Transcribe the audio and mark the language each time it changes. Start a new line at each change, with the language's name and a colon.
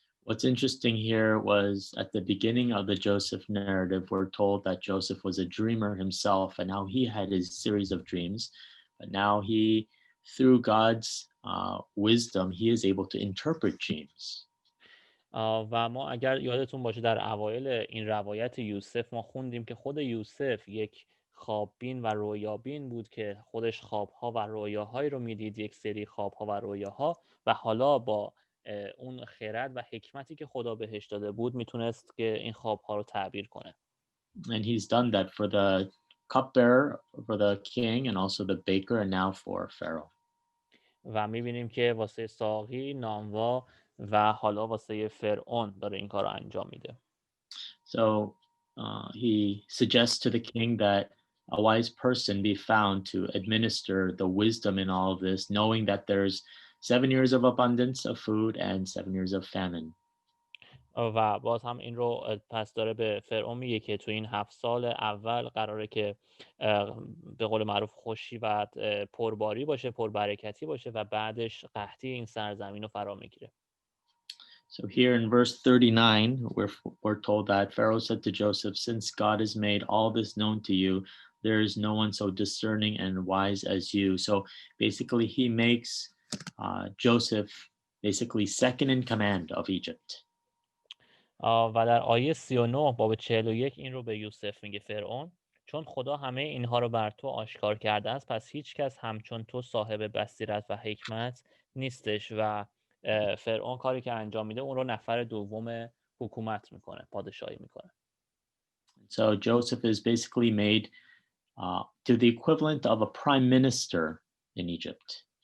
English: What's interesting here was at the beginning of the Joseph narrative, we're told that Joseph was a dreamer himself and how he had his series of dreams, but now he, through God's wisdom, he is able to interpret dreams.
Persian: و ما اگر یادتون باشه در اوایل این روایت یوسف ما خوندیم که خود یوسف یک خواببین و رویابین بود که خودش خوابها و رویاهایی رو میدید، یک سری خوابها و رویاها، و حالا با اون خرد و حکمتی که خدا بهش داده بود میتونست که این خوابها رو تعبیر کنه.
English: And he's done that for the cupbearer, for the king, and also the baker, and now for Pharaoh.
Persian: و میبینیم که واسه ساقی، نانوا و حالا واسه فرعون داره این کار رو انجام میده.
English: So he suggests to the king that a wise person be found to administer the wisdom in all of this, knowing that there's 7 years of abundance of food and 7 years of famine.
Persian: و باز هم این رو پس داره به فرعون میگه که تو این 7 سال اول قراره که به قول معروف خوشی و پرباری باشه، پربرکتی باشه و بعدش قحطی این سرزمین رو فرا میگیره.
English: So here in verse 39, we're told that Pharaoh said to Joseph, since God has made all this known to you, there is no one so discerning and wise as you. So basically, he makes Joseph basically second in command of Egypt.
Persian: و در آیه 39 باب 41 این رو به یوسف میگه فرعون چون خدا همه اینها رو بر تو آشکار کرده است پس هیچ کس همچون تو صاحب بصیرت و حکمت نیستش و فرعون کاری که انجام میده اون رو نفر دوم حکومت میکنه، پادشاهی میکنه.
English: So Joseph is basically made to the equivalent of a prime minister in Egypt.